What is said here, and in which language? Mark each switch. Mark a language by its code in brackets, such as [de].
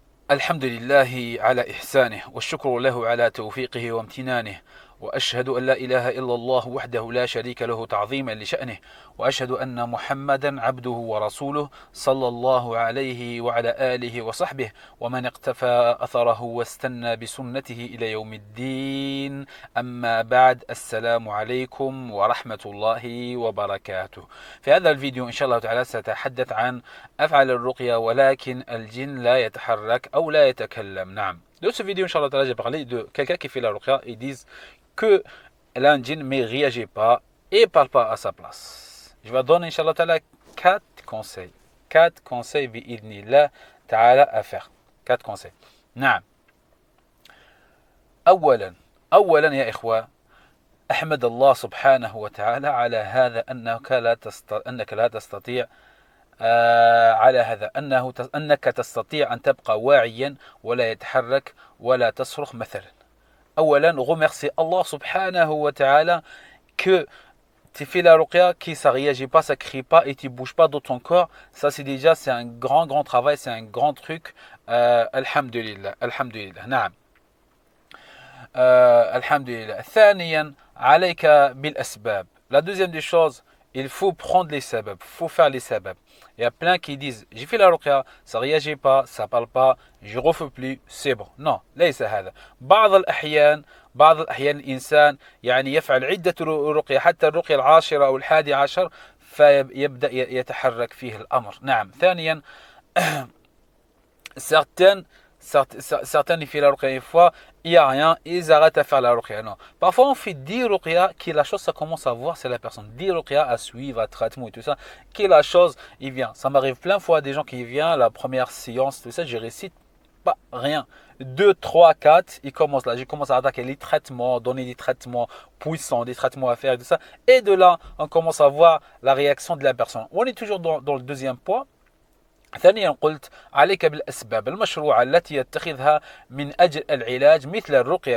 [ar] الحمد لله على إحسانه والشكر له على توفيقه وامتنانه، وأشهد أن لا إله إلا الله وحده لا شريك له تعظيما لشأنه، وأشهد أن محمدا عبده ورسوله صلى الله عليه وعلى آله وصحبه ومن اقتفى أثره واستنى بسنته إلى يوم الدين. أما بعد، السلام عليكم ورحمة الله وبركاته. في هذا الفيديو إن شاء الله تعالى سأتحدث عن أفعل الرقية ولكن الجن لا يتحرك أو لا يتكلم. نعم. [fr] Dans ce vidéo, Inch'Allah Ta'ala, j'ai parlé de quelqu'un qui fait la ruqya. Ils disent que l'un djinn ne réagit pas et parle pas à sa place. Je vais donner, Inch'Allah Ta'ala, 4 conseils. 4 conseils, bi'idnillah Ta'ala, à faire. 4 conseils. [ar] نعم. أولا يا إخوة، أحمد الله سبحانه وتعالى على هذا أنك لا تستطيع على هذا أنك تستطيع أن تبقى واعيا ولا يتحرك ولا تصرخ مثلا. أولا [fr] remercie Allah subhanahu wa ta'ala que tu fais la ruqya, qui ça réagit pas, ça crie pas et tu bouges pas de ton corps. Ça c'est un grand travail, c'est un grand truc. [ar] Alhamdulillah, alhamdulillah. نعم. Alhamdulillah. ثانيا عليك بالأسباب. [fr] La deuxième des choses, il faut prendre les sabab, il faut faire les sabab. Il y a plein qui disent j'ai fait la ruqya, ça réagit pas, ça parle pas, je refais plus, c'est bon. Non, [ar] ليس هذا. بعض الأحيان الإنسان يعني يفعل عدة رقية، حتى الرقية العاشرة أو الحادي عشر فيبدأ يتحرك فيه الأمر. نعم. ثانيا [fr] certains ils font la ruqya une fois, il n'y a rien, ils arrêtent à faire la ruqya. Non. Parfois on fait 10 ruqya, qui la chose ça commence à voir, c'est la personne. 10 ruqya à suivre, à traitement et tout ça, qui la chose, il vient. Ça m'arrive plein de fois des gens qui viennent, la première séance, tout ça, je récite pas rien. 2, 3, 4, ils commencent là, je commence à attaquer les traitements, donner des traitements puissants, des traitements à faire et tout ça. Et de là, on commence à voir la réaction de la personne. On est toujours dans le deuxième point. [ar] ثانيا قلت عليك بالأسباب المشروعة التي يتخذها من أجل العلاج مثل الرقية.